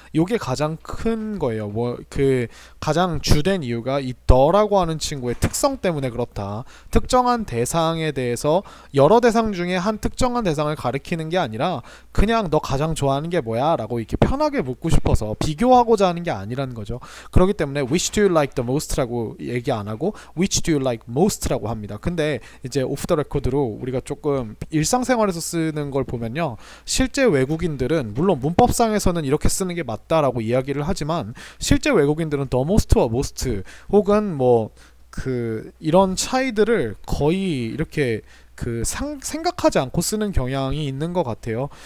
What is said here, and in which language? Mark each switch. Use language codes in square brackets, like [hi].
[ko] 요게 가장 큰 거예요. 뭐 그 가장 주된 이유가 이 the라고 하는 친구의 특성 때문에 그렇다. 특정한 대상에 대해서 여러 대상 중에 한 특정한 대상을 가리키는 게 아니라 그냥 너 가장 좋아하는 게 뭐야? 라고 이렇게 편하게 묻고 싶어서 비교하고자 하는 게 아니라는 거죠. 그렇기 때문에 [en] which do you like the most [ko] 라고 얘기 안 하고 [en] which do you like most [ko] 라고 합니다. 근데 이제 오프 더 레코드로 우리가 조금 일상생활에서 쓰는 걸 보면요, 실제 외국인들은 물론 문법상에서는 이렇게 쓰는 게 맞다라고 이야기를 하지만 실제 외국인들은 the most와 most 혹은 뭐 그 이런 차이들을 거의 이렇게 그 생각하지 않고 쓰는 경향이 있는 것 같아요.